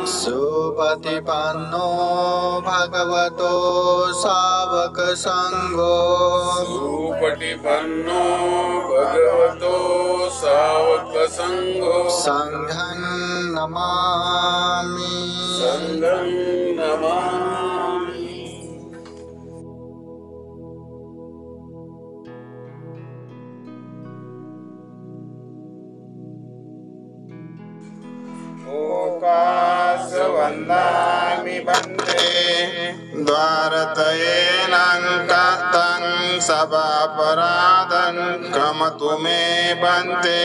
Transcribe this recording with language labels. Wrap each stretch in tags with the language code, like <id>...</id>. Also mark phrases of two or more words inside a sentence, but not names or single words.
<pi>सुपतिपन्नो भगवतो सावक संघो, सुपटिपन्नो भगवतो सावक संघो, संघं नमामि, संघं नमामि. ओकास वन्दामि बन्दे द्वारतयेनाङ्कतं सभापराधं कमतु मे बन्ते.</pi>